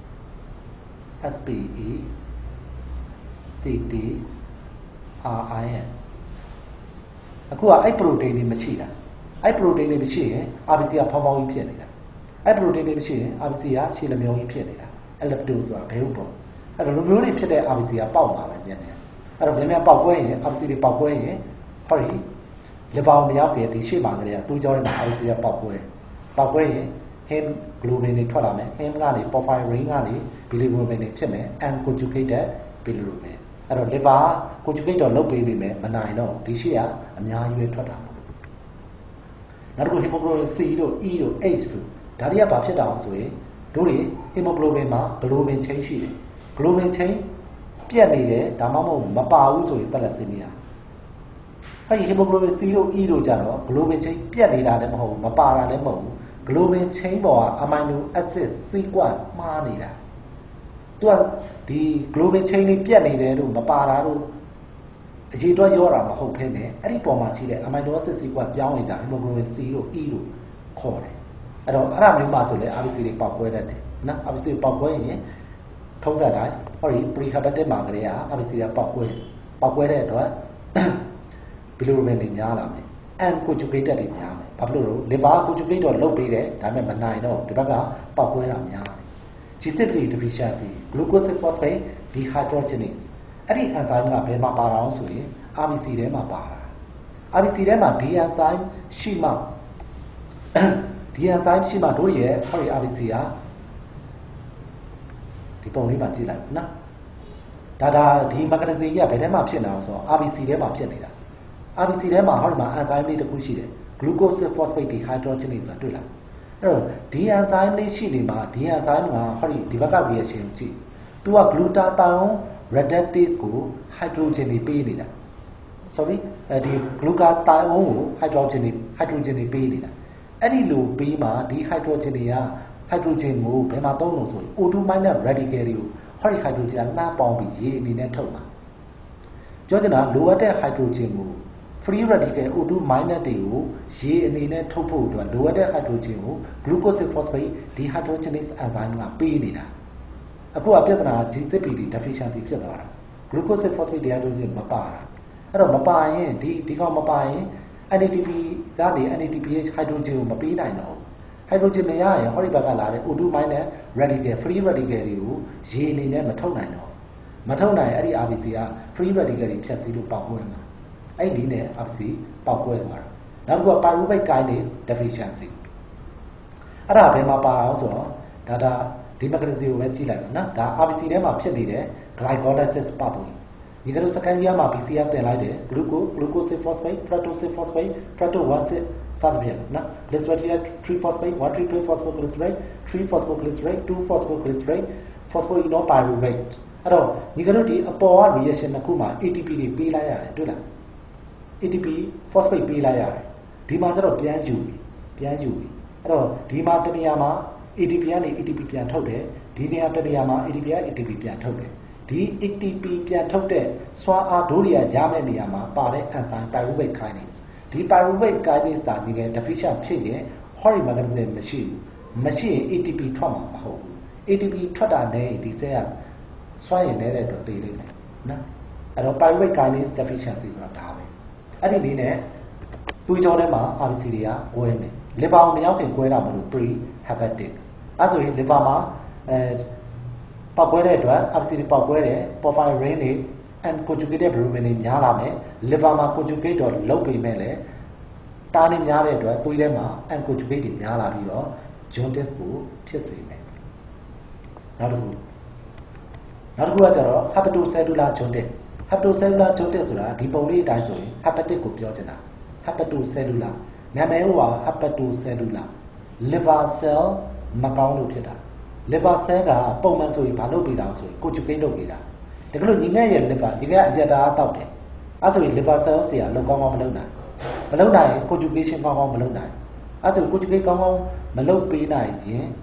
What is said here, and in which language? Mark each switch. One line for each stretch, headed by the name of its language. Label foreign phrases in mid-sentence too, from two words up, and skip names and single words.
Burmese: SPE CT RIN အခုကအဲ့ protein တွေမရှိတာအဲ့ protein တွေမရှိရင် RBC ကဖောင်းကြီးဖြစ်နေတာအဲ့ protein တွေမရှိရင် RBC ကရှည်လမျောကြီးဖြစ်နေတာ ellipto ဆိုတာဘဲဥပေါ့အဲ့တော့လူမျိုးတွေဖြစ်တဲ့ RBC ကပေါက်မှာပဲမြန်အဲ့တော့မြန်ပေါက်ကွဲရင် RBC တွေပေါက်ကွဲရင်ဟောဒီ liver မရောက်ခင်ဒီရှေ့မှာကလေးကတူးကြောထဲမှာ RBC ကပေါက်ကွဲရင် hem globin တွေထွက်လာမယ် hem ကနေ porphyrin ကနေ bilirubin တွေဖြစ်မယ်
English: unconjugated bilirubin
Burmese: အဲ့တော့
English: liver conjugate
Burmese: တော့လုပ်ပေးမယ်မနိုင်တော့ဒီရှေ့ကအများကြီးပဲထွက်တာပေါ့နောက်တစ်ခု
English: hemoglobin C
Burmese: တို့ E တို့ H တို့ဒါတွေကဘာဖြစ်တာအောင်ဆိုရင်တို့တွေ hemoglobin မှာ globin chain ရှိတယ်
English: globin chain
Burmese: ပြတ်နေတယ်ဒါမှမဟုတ်မပါဘူးဆိုရင် thalassemia အဲ့ဒီ
English: hemoglobin C
Burmese: တို့ E တို့ကြတော့
English: globin chain
Burmese: ပြတ်နေတာလည်းမဟုတ်ဘူးမပါတာလည်းမဟုတ်ဘူး
English: globin chain
Burmese: ပေါ်က amino
English: acid sequence
Burmese: မှားနေတာသူကဒီ
English: globin chain
Burmese: တွေပြတ်နေတယ်လို့မပါတာတို့အရေးတွက်ရောတာမဟုတ်ဘဲနဲ့အဲ့ဒီပေါ်မှာရှိတဲ့
English: amino acid sequence
Burmese: ပြောင်းနေကြ
English: hemoglobin C
Burmese: တို့ E တို့ခေါ်တယ်အဲ့တော့အဲ့ဒါမျိုးမှာဆိုလဲ RBC တွေပေါက်ကွဲတတ်တယ်နော် RBC ပေါက်ကွဲရင်ထုံးစံတိုင်းဟောဒီ prehepatic မှာက လေးက RBC ကပေါက်ကွဲတဲ့အတွက် bilirubin တွေများလာမယ် unconjugated တွေများမယ်ဘာဖြစ်လို့လဲ
English: liver conjugate
Burmese: တော့လုပ်ပေးတယ်ဒါပေမဲ့မနိုင်တော့ဒီဘက်ကပေါက်ကွဲတာများတယ်
English: G6PD deficiency glucose phosphate dehydrogenase
Burmese: အဲ့ဒီ enzyme ကဘယ်မှာပါတာအောင်ဆိုရင် RBC ထဲမှာပါတာ RBC ထဲမှာ
English: D enzyme
Burmese: ရှိမှ
English: D enzyme
Burmese: ရှိမှတို့ရဲ့ဟောဒီ RBC က ဒီပုံလေးမှာကြည့်လိုက်နော်ဒါဒီ mechanism ကြီးကဘယ်ထဲမှာဖြစ်နေအောင်ဆိုတော့ RBC ထဲမှာဖြစ်နေတာ RBC ထဲမှာဟောဒီမှာ enzyme လေးတစ်ခုရှိတယ်
English: glucose phosphate dehydrogenase
Burmese: ဆိုတာတွေ့လားအဲ့တော့ဒီ enzyme လေးရှိနေမှာဒီ enzyme ကဟောဒီဘက်က reaction ကိုကြည့်သူက
English: glutathione reductase
Burmese: ကို hydrogen တွေပေးနေတာ sorry ဒီ glutathione ကို hydrogen တွေပေးနေတာ အဲ့ဒီလိုပေးမှာဒီ hydrogen တွေက hydrogen ကိုဘယ်မှာသုံးလို့ဆိုရင်
English: O2 radical
Burmese: တွေကိုဟောဒီ hydrogen ကနှားပေါင်းပြီးရေအနေနဲ့ထုတ်မှာပြောချင်တာလိုအပ်တဲ့ hydrogen ကို
English: free radical O2
Burmese: တွေကိုရေအနေနဲ့ထုတ်ဖို့အတွက်လိုအပ်တဲ့ hydrogen ကို
English: glucose phosphate dehydrogenase enzyme
Burmese: ကပေးနေတာအခုကပြဿနာ
English: G6PD deficiency
Burmese: ဖြစ်သွားတာ
English: glucose phosphate dehydrogenase
Burmese: မပါတာအဲ့တော့မပါရင်ဒီကောင်မပါရင် NADP ကနေ
English: NADPH hydrogen
Burmese: ကိုမပေးနိုင် တော့ hydrogen မရရင်ဟောဒီဘက်ကလာတဲ့
English: O2 radical free radical
Burmese: တွေကိုရေအနေနဲ့မထုတ်နိုင်တော့မထုတ်နိုင်အဲ့ဒီ RBC က
English: free radical
Burmese: တွေဖြ တ်စည်းလို့ပေါက်ကွဲမှာအဲ့ဒီနဲ့ RBC ပေါက်ကွဲသွားတာနောက်တစ်ခုက
English: pyruvate kinase deficiency
Burmese: အဲ့ဒါဘယ်မှာ ပါအောင်ဆိုတော့ဒါဒီ mechanism ကိုပဲကြည့်လိုက်နော်ဒါ RBC ထဲမှာဖြစ်နေတဲ့
English: glycolysis pathway
Burmese: ဒီကနေ့စကန်ကြီးမှာ BCR တင်လိုက်တယ်
English: glucose phosphate fructose phosphate fructose
Burmese: စသဖြင့်နော်
English: glycerol 3 phosphate 1 triple phosphoglycerate 3 phosphoglycerate 2 phosphoglycerate phosphoenolpyruvate
Burmese: အဲ့တော့ဒီကနေ့ဒီအပေါ်က reaction တစ်ခုမှာ ATP တွေပေးလိုက်ရတယ်တွေ့လား
English: ATP phosphate
Burmese: ပေးလိုက်ရတယ်ဒီမှာကျတော့ပြန်ယူပြီအဲ့တော့ဒီမှာတနေရာမှာ ATP ကနေ ATP ပြန်ထုတ်တယ်ဒီနေရာတနေရာမှာ ATP က ATP ပြန်ထုတ်တယ်ဒီ ATP ပြန်ထုတ်တဲ့စွမ်းအားဒိုးတွေကရမယ့်နေရာမှာပါတဲ့
English: enzyme pyruvate kinase
Burmese: ဒီ
English: pyruvate kinase
Burmese: ကဒီက deficient ဖြစ်ရင် ဟောဒီ mechanism မရှိရင် ATP ထွက်မှာမဟုတ်ဘူး ATP ထွက်တာနဲ့ဒီ cell ကစွမ်းရည်နေတဲ့အတွက်သိလိမ့်မယ်နော်အဲ့တော့
English: pyruvate kinase deficiency
Burmese: ဆိုတာဒါပဲအဲ့ဒီလေးနဲ့သွေးကြောထဲမှာ RBC တွေကကွဲမယ် liver ကိုမရောက်ခင်ကွဲတာမလို့ pre-hepatic အဲ့ဆိုရင် liver မှာပေါက်ကွဲတဲ့အတွက် RBC တွေပေါက်ကွဲတယ် porphyrin တွေ
English: unconjugated bilirubin
Burmese: တွေများလာမယ် liver မှာ conjugate တော့လုပ်ပေမဲ့လည်းတားနေများတဲ့အတွက်သွေးထဲမှာ unconjugate တွေများလာပြီးတော့ jaundice ကိုဖြစ်စေမယ်နောက် တစ်ခုကကျတော့
English: hepatocellular jaundice
Burmese: ဆိုတာဒီပုံလေးအတိုင်းဆိုရင် hepatic ကိုပြောချင်တာ hepatocellular နာမည်က
English: hepatocellular liver cell
Burmese: မကောင်းလို့ဖြစ်တာ
English: liver cell
Burmese: ကပုံမှန်ဆိုရင်ဘာလုပ်ပေးတာဆိုရင် conjugate လုပ်ပေးတာဒါကလို့ညီငယ်ရဲ့ liver ဒီကအရက်တာတောက်တယ်အဲဆိုရင်
English: liver cells
Burmese: တွေကအလုပ်ကောင်းမလုပ်နိုင်ရင် conjugation ကောင်းမလုပ်နိုင်အဲဆို conjugate ကောင်းမလုပ်ပေးနိုင်ရင်